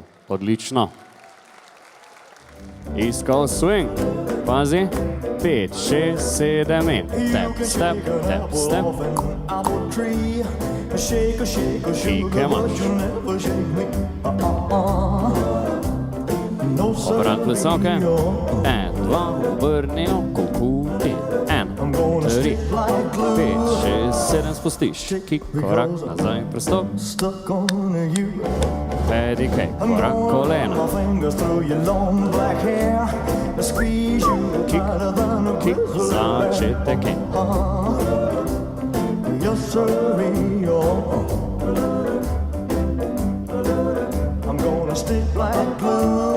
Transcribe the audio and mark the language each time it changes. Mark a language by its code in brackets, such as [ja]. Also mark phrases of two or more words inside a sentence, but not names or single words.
[sl] Odlično. East Coast swing. Pazi. [en] 5, 6, 7 in tap, step, tap, step. [sl] Šike imaš. Obrat plesalke. 1, 2, vrni oko, in 1, 3, 3, 5, 6, 7 spustiš. Kik, korak nazaj, prestop. [en] Stuck on you. [sl] Pedikej, korak kolena. [en] My fingers through your long black hair. I squeeze you tighter than a [sl] Kik, [en] grizzly [sl] začetek in. [en] Yes, sir, I'm gonna stick like glue.